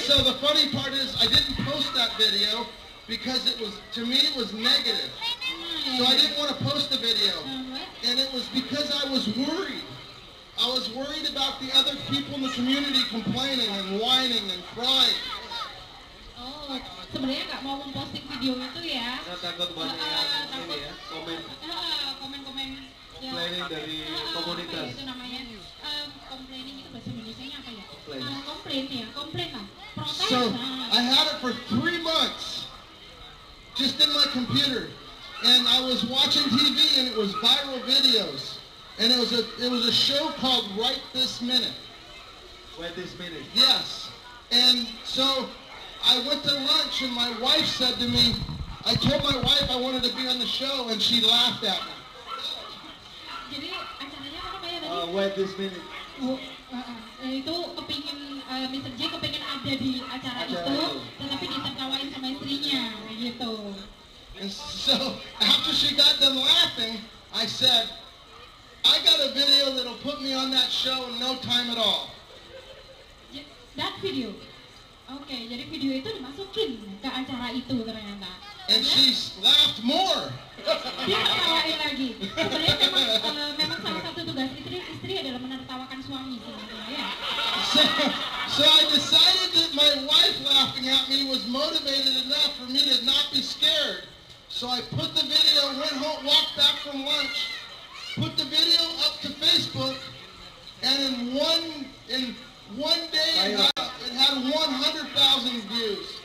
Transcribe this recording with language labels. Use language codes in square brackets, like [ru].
[en] so the funny part is I didn't post that video because it was, to me, it was negative. So I didn't want to post the video. What? And it was because I was worried. I was worried about the other people in the community complaining and whining and crying. [id] Oh, sebenarnya nggak mau memposting video itu ya. Karena takut banyak ini ya, komen Komen-komen ya. complaining dari komunitas. Apa ya itu namanya? Complaining itu bahasa Indonesianya apa ya? Komplain. Komplain lah. Protes. [en] So I had it for 3 months, just in my computer, and I was watching TV, and it was viral videos, and it was a show called Right This Minute. Wait this minute. Yes, and so I went to lunch, and my wife said to me, I told my wife I wanted to be on the show, and she laughed at me. [id] Jadi acaranya apa ya tadi? [en] Wait this minute. [id] Itu kepingin Mr. J kepingin ada di acara itu, tetapi ditertawain sama istrinya, kayak gitu. [en] And so after she got done laughing, I said, I got a video that'll put me on that show in no time at all. That video. [id] Oke, jadi video itu dimasukin ke acara itu ternyata. [en] And she laughed more. [id] Dia ketawain lagi. Sebenarnya memang salah satu tugas istri adalah menertawakan suami sebenarnya ya. [en] So I decided that my wife laughing at me was motivated enough for me to not be scared. So I put the video, went home, walked back from lunch, put the video up to Facebook, and in one day it had 100,000 views.